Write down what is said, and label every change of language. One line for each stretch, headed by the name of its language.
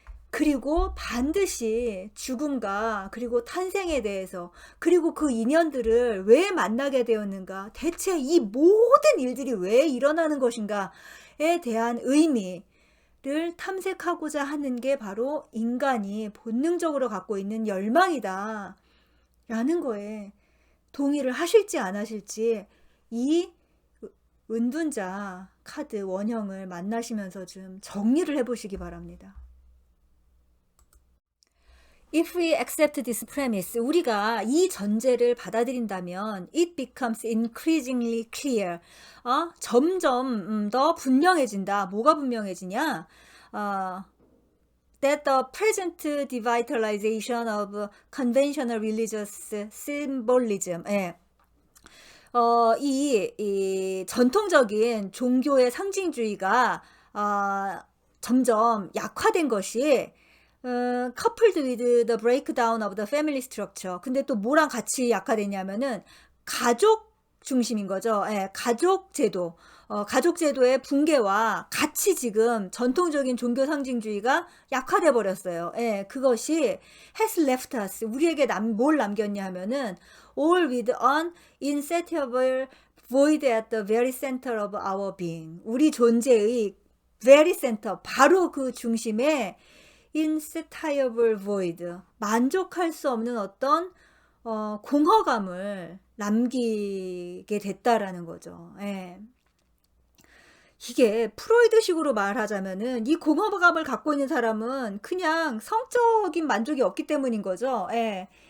Korean: 그리고 반드시 죽음과 그리고 탄생에 대해서 그리고 그 인연들을 왜 만나게 되었는가, 대체 이 모든 일들이 왜 일어나는 것인가에 대한 의미를 탐색하고자 하는 게 바로 인간이 본능적으로 갖고 있는 열망이다 라는 거에 동의를 하실지 안 하실지 이 은둔자 카드 원형을 만나시면서 좀 정리를 해보시기 바랍니다.
English: If we accept this premise,
Korean: 우리가 이 전제를 받아들인다면
English: it becomes increasingly clear.
Korean: 점점 더 분명해진다. 뭐가 분명해지냐?
English: That the present devitalization of conventional religious symbolism.
Korean: 예. 이 전통적인 종교의 상징주의가 점점 약화된 것이
English: coupled with the breakdown of the family structure.
Korean: 근데 또 뭐랑 같이 약화됐냐면은 가족 중심인 거죠. 예, 가족 제도. 가족 제도의 붕괴와 같이 지금 전통적인 종교 상징주의가 약화돼 버렸어요. 예, 그것이
English: has left us.
Korean: 우리에게 뭘 남겼냐 하면은
English: all with an insatiable void at the very center of our being.
Korean: 우리 존재의
English: very center,
Korean: 바로 그 중심에
English: insatiable void,
Korean: 만족할 수 없는 어떤 공허감을 남기게 됐다라는 거죠. 예. 이게 프로이드식으로 말하자면은 이 공허감을 갖고 있는 사람은 그냥 성적인 만족이 없기 때문인 거죠. 예.